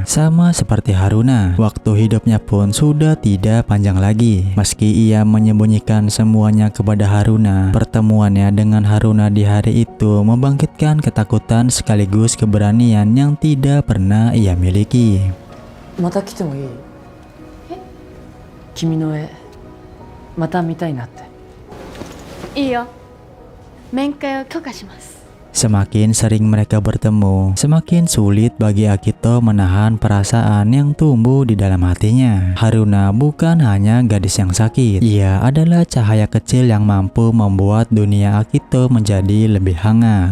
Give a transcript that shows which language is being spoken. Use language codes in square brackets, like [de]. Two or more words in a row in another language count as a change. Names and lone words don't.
[id] Sama seperti Haruna, waktu hidupnya pun sudah tidak panjang lagi. Meski ia menyembunyikan semuanya kepada Haruna, pertemuannya dengan Haruna di hari itu membangkitkan ketakutan sekaligus keberanian yang tidak pernah ia miliki. [ja] また来てもいい？君の絵また見たいなって。いいよ。面会を許可します。 [id] Semakin sering mereka bertemu, semakin sulit bagi Akito menahan perasaan yang tumbuh di dalam hatinya. Haruna bukan hanya gadis yang sakit, ia adalah cahaya kecil yang mampu membuat dunia Akito menjadi lebih hangat.